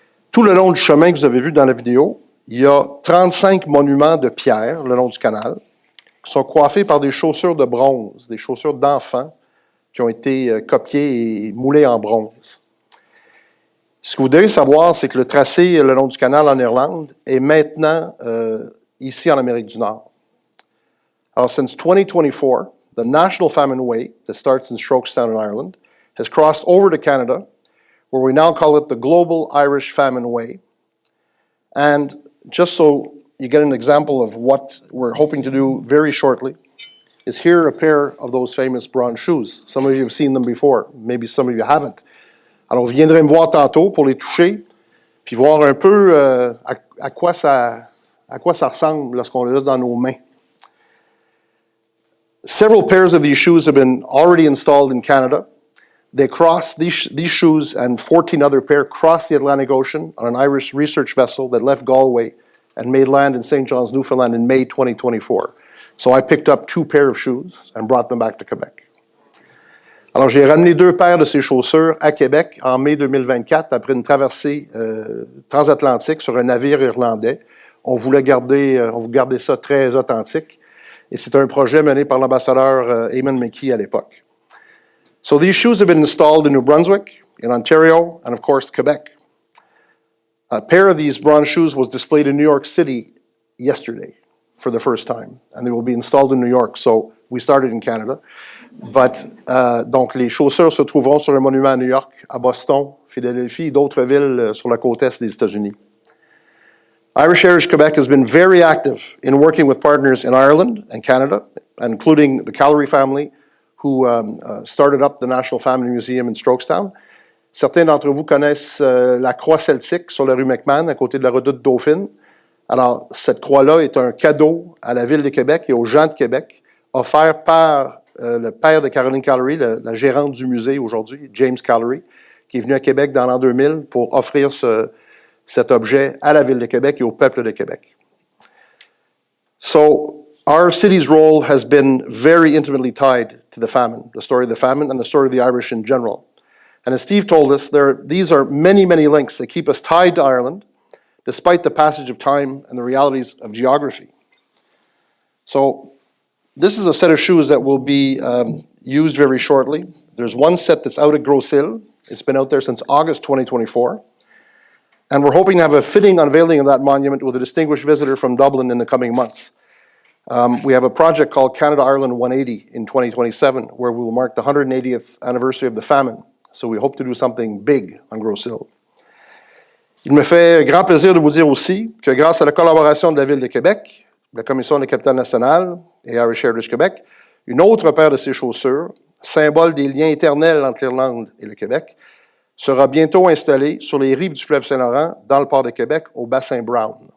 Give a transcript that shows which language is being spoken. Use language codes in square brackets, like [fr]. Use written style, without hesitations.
[fr] Tout le long du chemin que vous avez vu dans la vidéo, il y a 35 monuments de pierre le long du canal qui sont coiffés par des chaussures de bronze, des chaussures d'enfants qui ont été copiées et moulées en bronze. Ce que vous devez savoir, c'est que le tracé le long du canal en Irlande est maintenant ici en Amérique du Nord. [en] Alors, since 2024, the National Famine Way, that starts in Strokestown in Ireland, has crossed over to Canada, where we now call it the Global Irish Famine Way. And just so you get an example of what we're hoping to do very shortly, is here a pair of those famous bronze shoes. Some of you have seen them before, maybe some of you haven't. [fr] Alors, vous viendrez me voir tantôt pour les toucher, puis voir un peu à quoi ça ressemble lorsqu'on les a dans nos mains. [en] Several pairs of these shoes have been already installed in Canada, They crossed these shoes and 14 other pair crossed the Atlantic Ocean on an Irish research vessel that left Galway and made land in St. John's, Newfoundland in May 2024. So I picked up 2 pairs of shoes and brought them back to Quebec. [fr] Alors, j'ai ramené 2 paires de ces chaussures à Québec en mai 2024 après une traversée transatlantique sur un navire irlandais. On voulait garder ça très authentique. Et c'est un projet mené par l'ambassadeur Eamon McKee à l'époque. [en] So these shoes have been installed in New Brunswick, in Ontario, and of course, Quebec. A pair of these bronze shoes was displayed in New York City yesterday for the first time, and they will be installed in New York. So we started in Canada. [fr] But, donc, les chaussures se trouveront sur un monument à New York, à Boston, Philadelphie et d'autres villes sur la côte est des États-Unis. [en] Irish Heritage Quebec has been very active in working with partners in Ireland and Canada, including the Callery family, who started up the National Family Museum in Strokestown. [fr] Certains d'entre vous connaissent la croix celtique sur la rue McMahon, à côté de la redoute Dauphine. Alors, cette croix-là est un cadeau à la Ville de Québec et aux gens de Québec, offert par le père de Caroline Callery, la gérante du musée aujourd'hui, James Callery, qui est venu à Québec dans l'an 2000 pour offrir cet objet à la Ville de Québec et au peuple de Québec. [en] So, our city's role has been very intimately tied to the famine, the story of the famine and the story of the Irish in general. And as Steve told us, these are many, many links that keep us tied to Ireland, despite the passage of time and the realities of geography. So, this is a set of shoes that will be used very shortly. There's one set that's out at Gros Hill. It's been out there since August 2024. And we're hoping to have a fitting unveiling of that monument with a distinguished visitor from Dublin in the coming months. We have a project called Canada-Ireland 180 in 2027, where we will mark the 180th anniversary of the famine. So we hope to do something big on Gros Hill. [fr] Il me fait grand plaisir de vous dire aussi que grâce à la collaboration de la Ville de Québec, la Commission de la capitale nationale et Irish Heritage Québec, une autre paire de ces chaussures, symbole des liens éternels entre l'Irlande et le Québec, sera bientôt installée sur les rives du fleuve Saint-Laurent, dans le port de Québec, au bassin Brown.